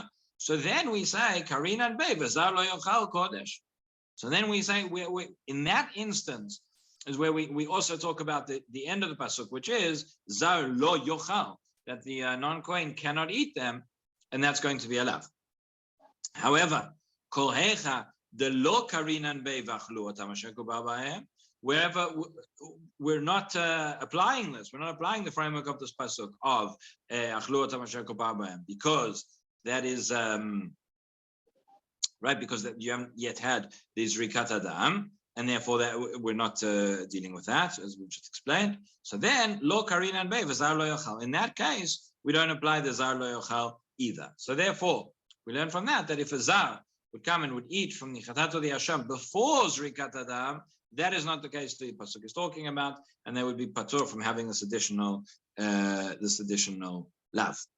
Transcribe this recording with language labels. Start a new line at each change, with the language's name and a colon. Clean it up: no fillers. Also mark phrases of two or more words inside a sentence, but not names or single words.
English: So then we say
Hebrew: קרינן ביה וזר לא יאכל קודש.
English: So then we say we in that instance is where we also talk about the end of the pasuk, which is
Hebrew: זר לא יאכל,
English: that the non-Kohen cannot eat them. And that's going to be allowed. However,
Hebrew: כל היכא דלא קרינן ביה ואכלו אתם אשר כופר בהם,
English: wherever we're not applying this, we're not applying the framework of this pasuk of
Hebrew: אכלו אתם אשר כופר בהם,
English: because that is right, because that you haven't yet had the
Hebrew: זריקת אדם,
English: and therefore that we're not dealing with that, as we just explained. So then
Hebrew: לא קרינן ביה וזר לא יאכל.
English: In that case, we don't apply the
Hebrew: זר לא יאכל
English: either. So therefore, we learn from that if a zar would come and would eat from the chatat or the asham before
Hebrew: זריקת אדם,
English: that is not the case the pasuk is talking about, and there would be patur from having this additional lav.